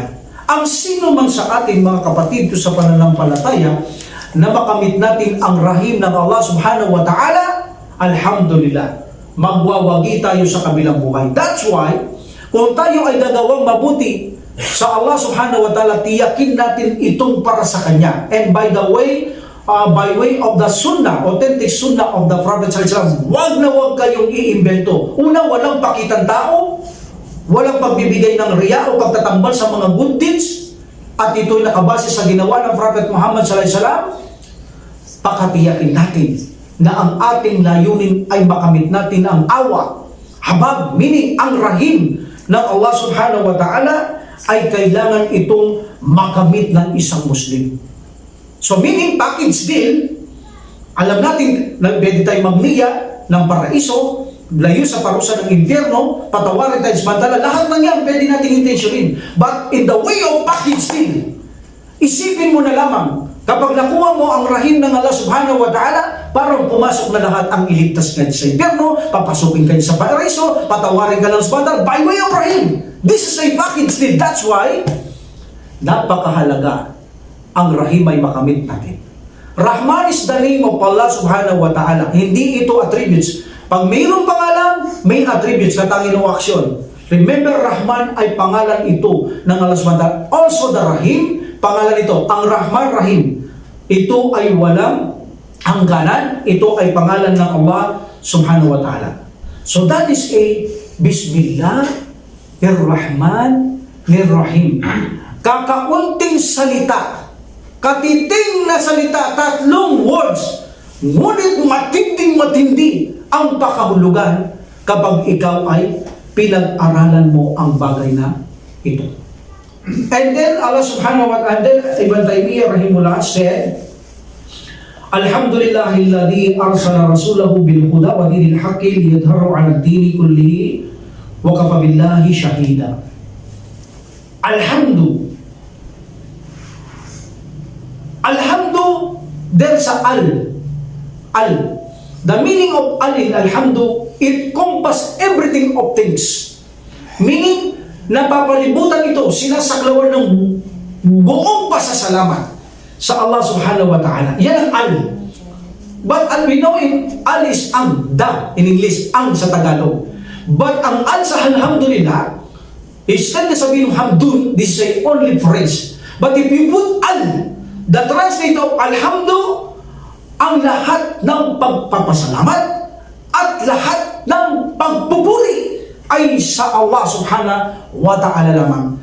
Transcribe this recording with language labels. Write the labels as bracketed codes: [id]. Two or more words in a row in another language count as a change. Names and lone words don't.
[tl] Ang sino man sa ating mga kapatid ko sa pananampalataya na makamit natin ang Rahim ng Allah [ar] سبحانه وتعالى, [tl] alhamdulillah, magwawagi tayo sa kabilang buhay. [en] That's why, [tl] kung tayo ay gagawang mabuti sa Allah [ar] سبحانه وتعالى, [tl] tiyakin natin itong para sa Kanya. [en] And by the way, by way of the sunnah, authentic sunnah of the Prophet [ar] صلى الله عليه وسلم, [tl] wag na wag kayong iimbento. Una, walang pakitang tao, walang pagbibigay ng riya o pagtatambal sa mga [en] good deeds, [tl] at ito'y nakabase sa ginawa ng Prophet Muhammad [ar] صلى الله عليه وسلم. [tl] Pakatiyakin natin na ang ating layunin ay makamit natin ang awa, habag, meaning ang Rahim ng Allah [ar] سبحانه وتعالى [tl] ay kailangan itong makamit ng isang Muslim. [en] So meaning package deal, [tl] alam natin na pwede tayo magniya ng paraiso, layo sa parusa ng impyerno, patawarin tayo samantala, lahat ng yan pwede nating intentionin. [en] But in the way of package deal, [tl] isipin mo na lamang, kapag nakuha mo ang Rahim ng Allah [ar] سبحانه وتعالى, [tl] parang pumasok na lahat ang iligtas ka sa impyerno, papasukin ka sa paraiso, patawarin ka ng samantala, [en] by way of Rahim. This is a package deal. That's why, [tl] napakahalaga ang Rahim ay makamit natin. [en] Rahman is the name of Allah [ar] سبحانه وتعالى. [tl] Hindi ito attributes. Pag mayroong pangalan, may attributes, katangin o aksyon. Remember, Rahman ay pangalan ito ng Allah [ar] سبحانه وتعالى. [en] Also the Rahim, [tl] pangalan ito. Ang Rahman Rahim, ito ay walang hangganan. Ito ay pangalan ng Allah [ar] سبحانه وتعالى. [en] So that is a [ar] بسم الله الرحمن الرحيم. [tl] Kakaunting salita, katiting na salita, 3 words, ngunit matinding-matindi ang pakahulugan kapag ikaw ay pinag-aralan mo ang bagay na ito. [en] And then [ar] الله سبحانه وتعالى ابن تيمية رحمه الله said, الحمد لله الذي أرسل رسوله بالهدى ودين الحق ليظهره على الدين كله وكفى بالله شهيدا. [en] Alhamdu, there's a al. The meaning of alhamdu, it encompass everything of things. Meaning, [tl] napapalibutan ito, sinasaklawan ng buong pasasalamat sa Allah [ar] سبحانه وتعالى. [tl] Yan ang al. [en] But we know al is ang, da in English, ang sa Tagalog. [tl] But ang al sa alhamdulillah, instead na sabihin hamdun, [en] this is a only phrase. But if you put al, the translate of alhamdu, [tl] ang lahat ng pagpapasalamat at lahat ng pagpupuri ay sa Allah [ar] سبحانه وتعالى [tl] lamang.